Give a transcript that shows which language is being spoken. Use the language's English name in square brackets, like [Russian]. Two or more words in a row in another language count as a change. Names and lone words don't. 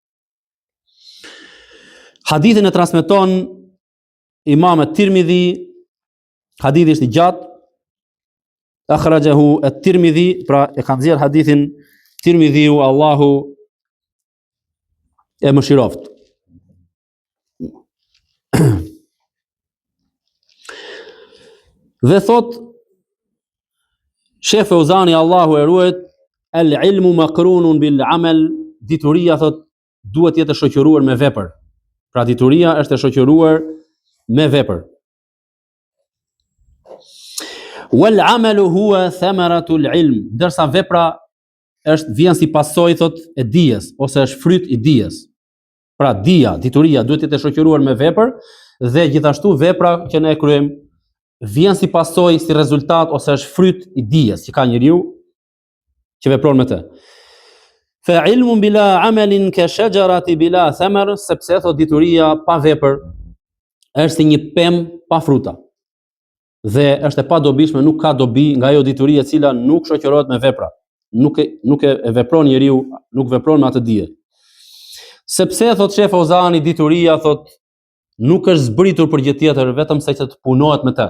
[Albanian] Hadithin e transmeton Imam at-Tirmidhi, hadithi është i gjatë, [Arabic] أخرجه الترمذي, [Albanian] pra e ka nxjerr hadithin Tirmidhiu, Allahu e mëshiroft. Dhe thot Sheh Fauzani, Allahu e ruaj, [Arabic] العلم مقرون بالعمل, [Albanian] dituria thot duhet jetë shoqëruar me vepër. Pra dituria është e shoqëruar me vepër. [Arabic] والعمل هو ثمرة العلم, [Albanian] ndërsa vepra vjen si pasojë thot e dijes ose është fryt i dijes. Pra dija, dituria duhet të jetë shoqëruar me vepër dhe gjithashtu vepra që ne kryejm vjen si pasojë, si rezultat ose është fryt i dijes që ka njeriu që vepron me të. [Arabic] فعلم بلا عمل كشجرة بلا ثمر, [Albanian] sepse thot dituria pa vepër është si një pemë pa fruta. Dhe është e padobishme, nuk ka dobi nga ajo dituri e cila nuk shoqërohet me vepra. Nuk e vepron njeriu, nuk vepron me atë dije. Sepse thot Sheh Fauzani, dituria thot nuk është zbritur për gjë tjetër vetëm se që të punohet me të.